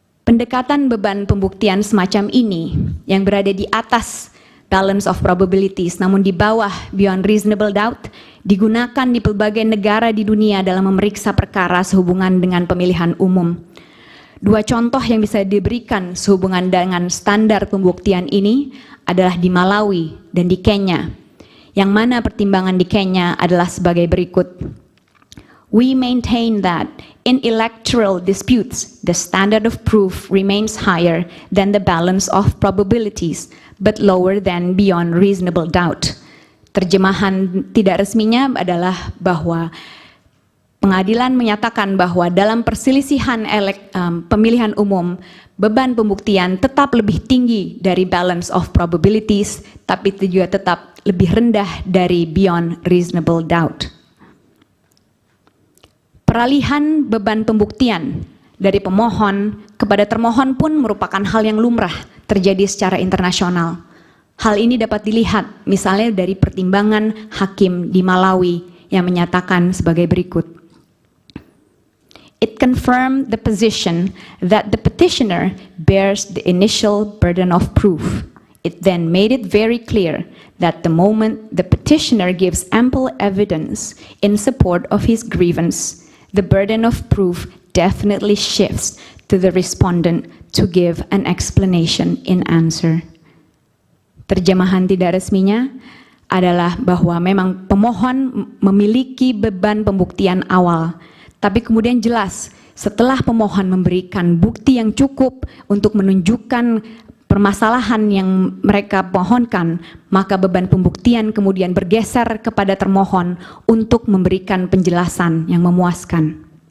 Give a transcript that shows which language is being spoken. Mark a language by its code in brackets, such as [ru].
[id] Pendekatan beban pembuktian semacam ini yang berada di atas balance of probabilities namun di bawah beyond reasonable doubt digunakan di pelbagai negara di dunia dalam memeriksa perkara sehubungan dengan pemilihan umum. Dua contoh yang bisa diberikan sehubungan dengan standar pembuktian ini adalah di Malawi dan di Kenya, yang mana pertimbangan di Kenya adalah sebagai berikut. [en] We maintain that in electoral disputes, the standard of proof remains higher than the balance of probabilities, but lower than beyond reasonable doubt. [id] Terjemahan tidak resminya adalah bahwa pengadilan menyatakan bahwa dalam perselisihan pemilihan umum, beban pembuktian tetap lebih tinggi dari balance of probabilities, tapi itu juga tetap lebih rendah dari beyond reasonable doubt. Peralihan beban pembuktian dari pemohon kepada termohon pun merupakan hal yang lumrah terjadi secara internasional. Hal ini dapat dilihat misalnya dari pertimbangan hakim di Malawi yang menyatakan sebagai berikut. [en] It confirmed the position that the petitioner bears the initial burden of proof. It then made it very clear that the moment the petitioner gives ample evidence in support of his grievance, the burden of proof definitely shifts to the respondent to give an explanation in answer. [id] Terjemahan tidak resminya adalah bahwa memang pemohon memiliki beban pembuktian awal, tapi kemudian jelas setelah pemohon memberikan bukti yang cukup untuk menunjukkan permasalahan yang mereka pohonkan, maka beban pembuktian kemudian bergeser kepada termohon untuk memberikan penjelasan yang memuaskan.